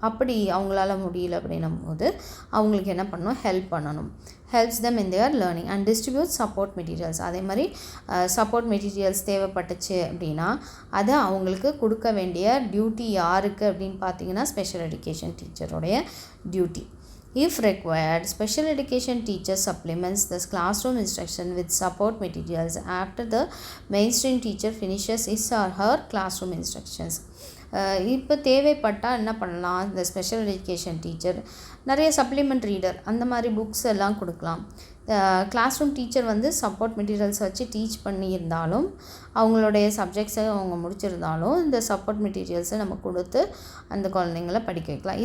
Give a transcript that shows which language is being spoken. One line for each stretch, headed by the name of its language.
Tamil: அப்படி அவங்களால முடியல அப்படின்னும் போது அவங்களுக்கு என்ன பண்ணணும், ஹெல்ப் பண்ணணும்.
English: Helps them in their learning and distribute support materials.
Tamil: அதே மாதிரி சப்போர்ட் மெட்டீரியல்ஸ் தேவைப்பட்டுச்சு அப்படின்னா அதை அவங்களுக்கு கொடுக்க வேண்டிய டியூட்டி யாருக்கு அப்படின்னு பார்த்தீங்கன்னா special education டீச்சருடைய duty.
English: If required, special education teacher supplements the classroom instruction with support materials after the mainstream teacher finishes his or her classroom instructions.
Tamil: இப்போ தேவைப்பட்டால் என்ன பண்ணலாம், இந்த ஸ்பெஷல் எஜுகேஷன் டீச்சர் நிறைய சப்ளிமெண்ட் ரீடர் அந்த மாதிரி புக்ஸ் எல்லாம் கொடுக்கலாம். கிளாஸ் ரூம் டீச்சர் வந்து சப்போர்ட் மெட்டீரியல்ஸ் வச்சு டீச் பண்ணியிருந்தாலும் அவங்களுடைய சப்ஜெக்ட்ஸை அவங்க முடிச்சிருந்தாலும் இந்த சப்போர்ட் மெட்டீரியல்ஸை நம்ம கொடுத்து அந்த குழந்தைங்கள படிக்க வைக்கலாம்.